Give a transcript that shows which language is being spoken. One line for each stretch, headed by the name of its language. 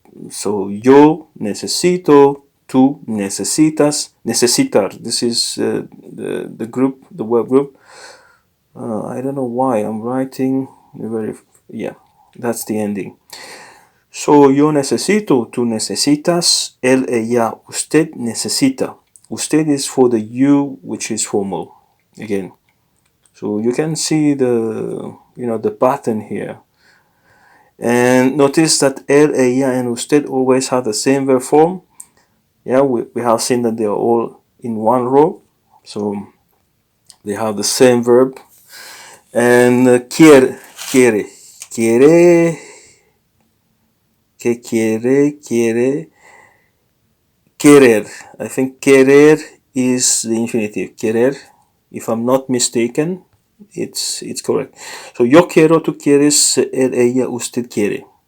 Spanish: So yo necesito, tú necesitas, necesitar.
English: This is the group, the verb group. I don't know why I'm writing yeah, that's the ending.
Spanish: So yo necesito, tú necesitas, él, ella, usted necesita.
English: Usted is for the you, which is formal. Again. So you can see the pattern here. And notice that él, ella, and usted always have the same verb form. Yeah, we have seen that they are all in one row. So they have the same verb.
Spanish: And quiere, quiere, quiere, que quiere, querer.
English: I think querer is the infinitive. Querer, if I'm not mistaken, it's correct.
Spanish: So yo quiero, tú quieres, él, ella, usted quiere.